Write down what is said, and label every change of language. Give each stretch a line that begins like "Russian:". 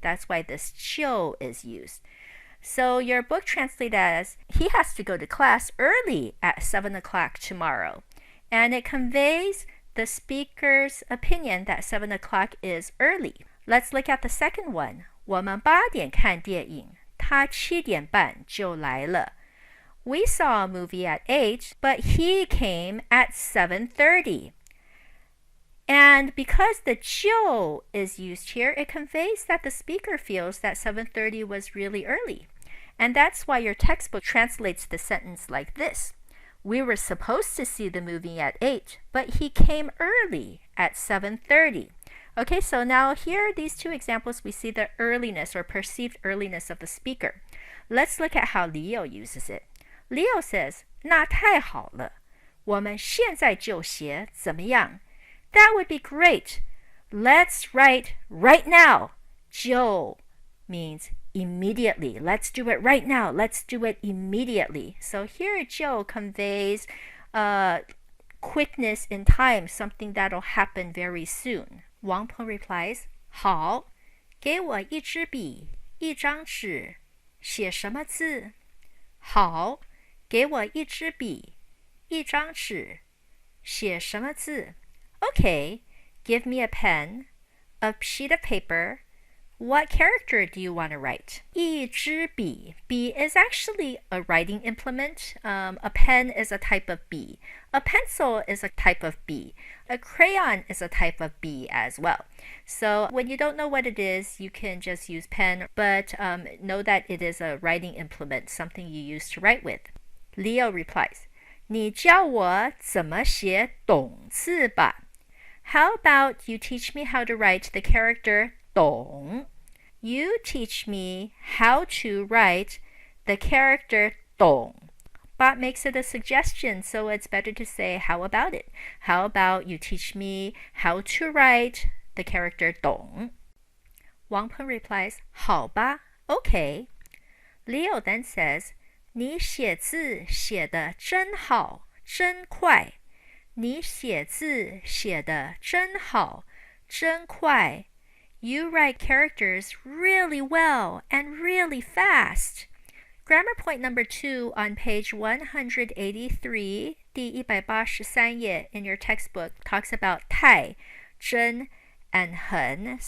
English: That's why this 就 is used. So your book translates as, he has to go to class early at 7 o'clock tomorrow. And it conveys the speaker's opinion that 7 o'clock is early. Let's look at the second one.
Chinese: 我们8点看电影，他7点半就来了.
English: We saw a movie at 8, but he came at 7:30. And because the 就 is used here, it conveys that the speaker feels that 7:30 was really early. And that's why your textbook translates the sentence like this. We were supposed to see the movie at 8, but he came early at 7:30. Okay, so now here are these two examples. We see the earliness or perceived earliness of the speaker. Let's look at how Leo uses it. Leo says,
Chinese: 那太好了，我们现在就写，怎么样?
English: That would be great. Let's write right now. 就 means immediately. Let's do it right now. Let's do it immediately. So here 就 conveys quickness in time, something that'll happen very soon. Wang Peng replies,
Chinese: 好，给我一支笔，一张纸，写什么字？好，给我一支笔，一张纸，写什么字？
English: Okay, give me a pen, a sheet of paper. What character do you want to write?
Chinese: 一支笔.
English: Bi is actually a writing implement. A pen is a type of bi. A pencil is a type of bi. A crayon is a type of bi as well. So when you don't know what it is, you can just use pen, but know that it is a writing implement, something you use to write with. Leo replies,
Chinese: 你教我怎么写懂字吧.
English: How about you teach me how to write the character 懂? You teach me how to write the character 懂. But makes it a suggestion, so it's better to say, how about it? How about you teach me how to write the character 懂? Wang Peng replies,
Chinese: 好吧,
English: okay.
Chinese: Leo then says, 你写字写得真好，真快。你写字写得真好，真快。
English: You write characters really well and really fast. Grammar point number 2 on page 183,
Chinese: 第183页
English: in your textbook talks about 太, 真, and 很.